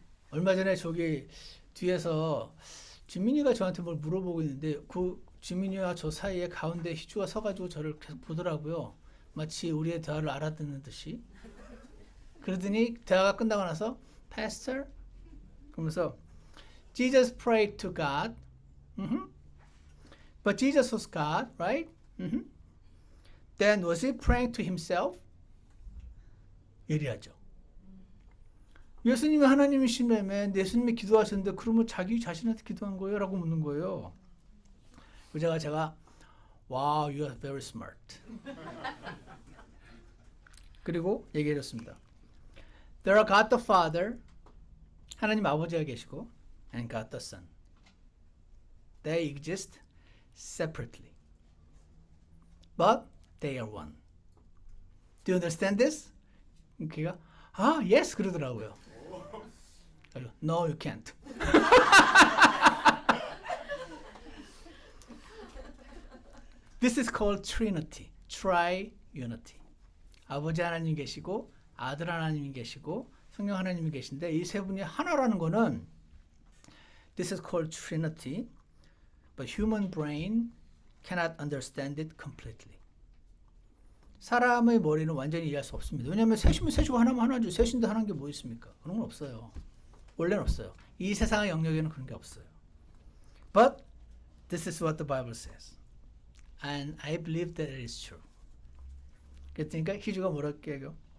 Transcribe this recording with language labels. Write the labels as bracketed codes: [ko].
[ko] 얼마 전에 저기 뒤에서 지민이가 저한테 뭘 물어보고 있는데 그 지민이와 저 사이에 가운데 희주가 서가지고 저를 계속 보더라고요. 마치 우리의 대화를 알아듣는 듯이. 그러더니 대화가 끝나고 나서 Pastor? 그러면서 [en] Jesus prayed to God. But Jesus was God, right? Then was he praying to himself? [ko] 예리하죠. 예수님이 하나님이시라며 예수님이 기도하셨는데 그러면 자기 자신한테 기도한 거예요? 라고 묻는 거예요. 제가 [en] Wow, you are very smart. [ko] 그리고 얘기해줬습니다. [en] There are God the Father, [ko] 하나님 아버지가 계시고, [en] and God the Son. They exist separately. But they are one. Do you understand this? [ko] 그가 yes 그러더라고요. [en] No, you can't. This is called Trinity, Triunity. [ko] 아버지 하나님 계시고 아들 하나님이 계시고 성령 하나님이 계신데 이 세 분이 하나라는 거는 [en] This is called Trinity, but human brain cannot understand it completely. [ko] 사람의 머리는 완전히 이해할 수 없습니다. 왜냐하면 셋이면 셋이고 하나면 하나죠. 셋인데 하나인 게 뭐 있습니까? 그런 건 없어요. 원래는 없어요. 이 세상의 영역에는 그런 게 없어요. [en] But this is what the Bible says. And I believe that it is true. [ko] 그러니까 희주가 뭐랄게 해요?